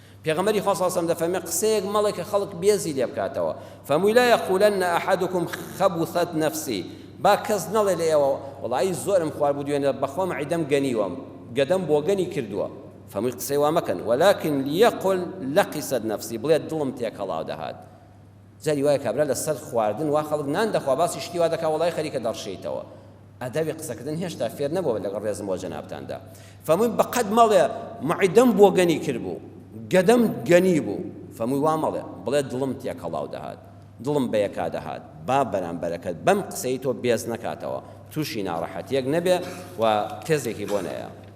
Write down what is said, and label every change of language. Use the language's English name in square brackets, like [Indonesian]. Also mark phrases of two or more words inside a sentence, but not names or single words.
[Central Kurdish] پێغەمبەری خوا [Arabic] صلی الله علیه و سلم [Central Kurdish] دەفەرمێ قسەیەک مەڵێ کە خەڵک بێزی لێ بکاتەوە فەرمووی [Arabic] لا یەقولەن ئەحەدوکم خەبوثەت نەفسی [Central Kurdish] با کەس نەڵێ لە ئێوە وەڵی زۆرم خوارد بوو دوێنێ بەخوا مەعیدەم گەنیوە گەدەم بۆ گەنی کردووە فەرمووی قسەی وا مەکەن [Arabic] ولكن ليقل لقست نفسي [Central Kurdish] بڵێ دڵم تێک هەڵاو دەهات جاری وایە کابرا لەسەر خواردن وا خەڵک نان دەخوا باسی شتی وا دەکا وەڵی خەریکە دەڕشێیتەوە ئەدەبی قسەکردن هێشتا فێر نەبووە لەگەڵ ڕێزم بۆ جەنابتاندا فەرمووی بەقەد مەڵێ مەعیدەم بۆ گەنی کردبوو گەدەم گەنی بوو فەرمووی وا مەڵێ بڵێ دڵم تێک هەڵاو دەهات دڵم بەیەکا دەهات با بەرامبەرەکەت بەم قسەی تۆ بێز نەکاتەوە تووشی ناڕەحەتیەک نەبێ و تێزێکی بۆ نەیە